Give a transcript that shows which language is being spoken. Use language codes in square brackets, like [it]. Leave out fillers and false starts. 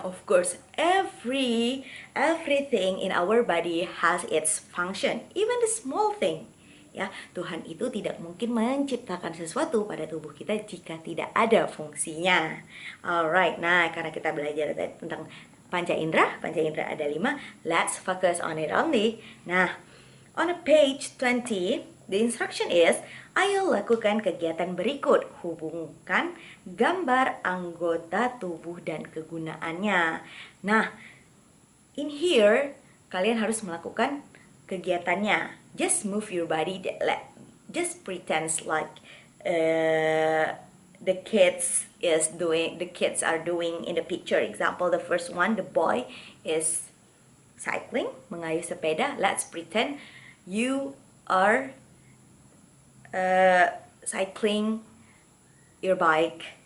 [en] Of course, everything in our body has its function, even the small thing. [id] Ya, Tuhan itu tidak mungkin menciptakan sesuatu pada tubuh kita jika tidak ada fungsinya. Alright, nah karena kita belajar tentang panca indera ada 5. [en] Let's focus on it only. Nah, on page 20, the instruction is, [id] ayo lakukan kegiatan berikut. Hubungkan gambar anggota tubuh dan kegunaannya. Nah, [en] in here, [id] kalian harus melakukan kegiatannya. [en] Just move your body. Just pretend like the kids are doing in the picture. Example, the first one, the boy is cycling, [id] mengayuh sepeda. [en] Let's pretend you are cycling your bike.